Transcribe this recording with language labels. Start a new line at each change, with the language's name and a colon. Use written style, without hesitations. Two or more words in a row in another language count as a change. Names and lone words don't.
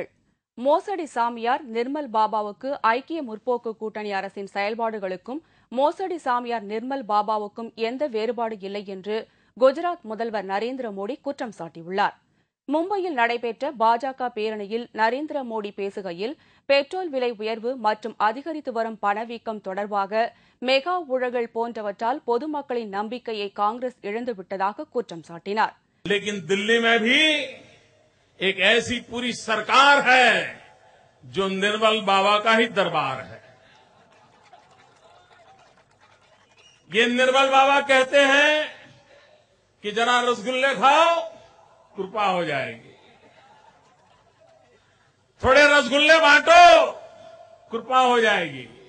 Tamil: மோசடி சாமியார் நிர்மல் பாபாவுக்கு ஐக்கிய முற்போக்கு கூட்டணி அரசின் செயல்பாடுகளுக்கும் மோசடி சாமியார் நிர்மல் பாபாவுக்கும் எந்த வேறுபாடு இல்லை என்று குஜராத் முதல்வர் நரேந்திர மோடி குற்றம் சாட்டியுள்ளார். மும்பையில் நடைபெற்ற பாஜக பேரணியில் நரேந்திர மோடி பேசுகையில் பெட்ரோல் விலை உயர்வு மற்றும் அதிகரித்து வரும் பணவீக்கம் தொடர்பாக மெகா ஊழல்கள் போன்றவற்றால் பொதுமக்களின் நம்பிக்கையை காங்கிரஸ் இழந்துவிட்டதாக குற்றம் சாட்டினார்.
Hindi: एक ऐसी पूरी सरकार है जो निर्मल बाबा का ही दरबार है। ये निर्मल बाबा कहते हैं कि जरा रसगुल्ले खाओ कृपा हो जाएगी, थोड़े रसगुल्ले बांटो कृपा हो जाएगी।